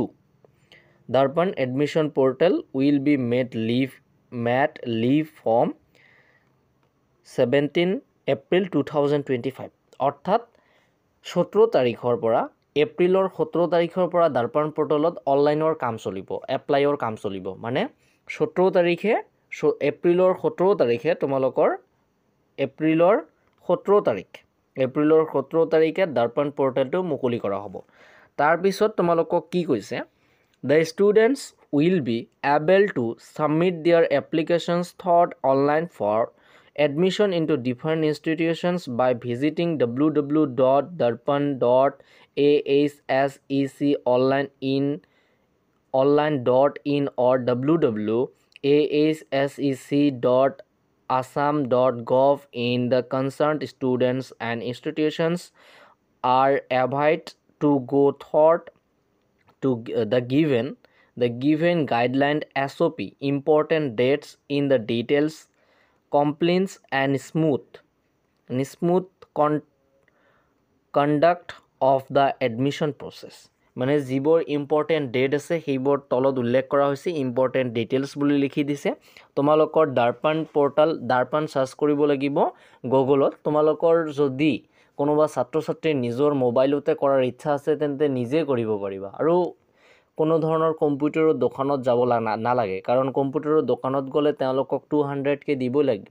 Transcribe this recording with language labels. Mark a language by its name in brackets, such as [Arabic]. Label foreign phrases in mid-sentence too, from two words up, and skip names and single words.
[Assamese] দৰ্পণ [English] admission portal will be made live from 17 April 2025 [Assamese] অৰ্থাৎ 17 তাৰিখৰ পৰা এপ্ৰিলৰ 17 তাৰিখৰ পৰা দৰ্পণ পৰ্টেলত অনলাইনৰ কাম চলিব, এপ্লাইৰ কাম চলিব। মানে 17 তাৰিখে এপ্ৰিলৰ 17 তাৰিখে তোমালোকৰ এপ্ৰিলৰ 17 তাৰিখে দৰ্পণ পৰ্টেলটো মুকলি কৰা হ'ব। তাৰপিছত তোমালোকক কি কৈছে, [English] the students will be able to submit their applications through online for admission into different institutions by visiting www.assecconline.in or www.assec.assam.gov in the concerned students and institutions are advised to go through to the given guideline SOP, important dates in the details, complaints and smooth conduct of the admission process। [Assamese] মানে যিবোৰ [English] important date [Assamese] আছে সেইবোৰ তলত উল্লেখ কৰা হৈছে, [English] important details [Assamese] বুলি লিখি দিছে। তোমালোকৰ দৰ্পণ পৰ্টেল দৰ্পণ চাৰ্চ কৰিব লাগিব গুগলত। তোমালোকৰ যদি কোনোবা ছাত্ৰ ছাত্ৰীৰ নিজৰ মোবাইলতে কৰাৰ ইচ্ছা আছে তেন্তে নিজে কৰিব পাৰিবা, আৰু কোনো ধৰণৰ কম্পিউটাৰৰ দোকানত যাব নালাগে, কাৰণ কম্পিউটাৰৰ দোকানত গ'লে তেওঁলোকক 200কে দিব লাগিব।